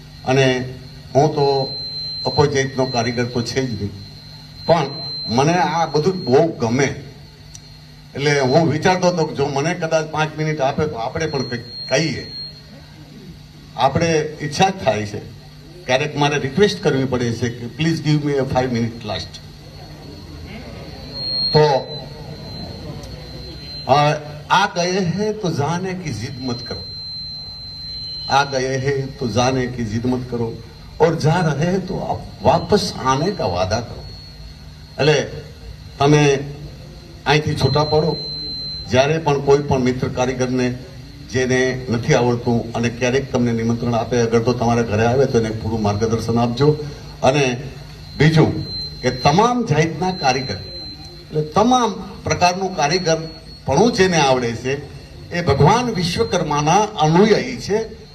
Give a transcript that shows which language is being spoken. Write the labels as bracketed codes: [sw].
[gu] અને હું તો અપોજિટનો કારીગર તો છે જ નહીં, પણ મને આ બધું બહુ ગમે. એટલે હું વિચારતો હતો કે જો મને કદાચ 5 મિનિટ આપે તો આપણે પણ કંઈક કહીએ. આપણે ઈચ્છા જ થાય છે, ક્યારેક મારે રિક્વેસ્ટ કરવી પડે છે કે [en] Please give me 5 minute last. [hi] तो आ गए हैं तो जाने की जिद मत करो, आ गए हैं तो जाने की जिद मत करो, और जा रहे हैं तो आप वापस आने का वादा करो. [gu] એટલે તમે અહીંથી છૂટા પડો જ્યારે પણ કોઈ પણ મિત્ર કારીગરને જેને નથી આવડતું અને ક્યારેક તમને નિમંત્રણ આપે, અગર તો તમારા ઘરે આવે તો એને પૂરું માર્ગદર્શન આપજો. અને બીજું કે તમામ જાતના કારીગર, એટલે તમામ પ્રકારનું કારીગરપણું જેને આવડે છે એ ભગવાન વિશ્વકર્માના અનુયાયી છે.